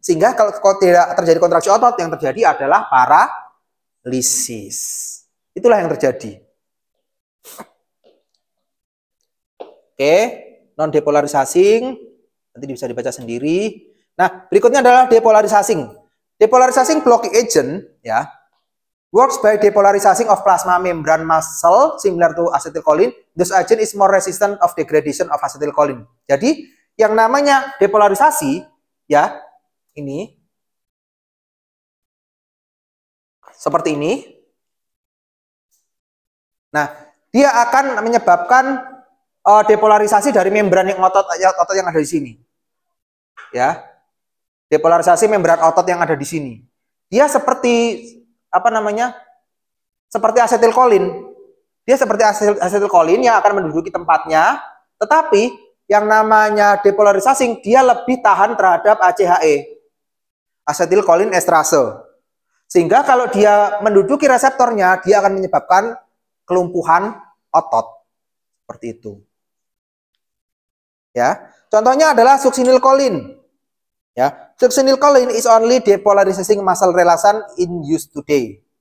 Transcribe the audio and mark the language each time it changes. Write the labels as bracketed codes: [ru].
[id] Sehingga kalau tidak terjadi kontraksi otot, yang terjadi adalah paralisis. Itulah yang terjadi. Oke, non depolarizing nanti bisa dibaca sendiri. Nah, berikutnya adalah depolarizing. [en] Depolarizing blocking agent ya works by depolarizing of plasma membrane muscle similar to acetylcholine. This agent is more resistant of degradation of acetylcholine. [id] Jadi yang namanya depolarisasi ya ini seperti ini. Nah, dia akan menyebabkan depolarisasi dari membran yang otot yang ada di sini. Ya. Depolarisasi membran otot yang ada di sini. Dia seperti apa namanya? Seperti asetilkolin. Dia seperti asetilkolin yang akan menduduki tempatnya, tetapi yang namanya depolarisasi dia lebih tahan terhadap ACHE. Asetilkolin esterase. Sehingga kalau dia menduduki reseptornya, dia akan menyebabkan kelumpuhan otot. Seperti itu. Ya. Contohnya adalah succinylcholine. [en] Ya, succinylcholine is only depolarizing muscle relaxant in use today.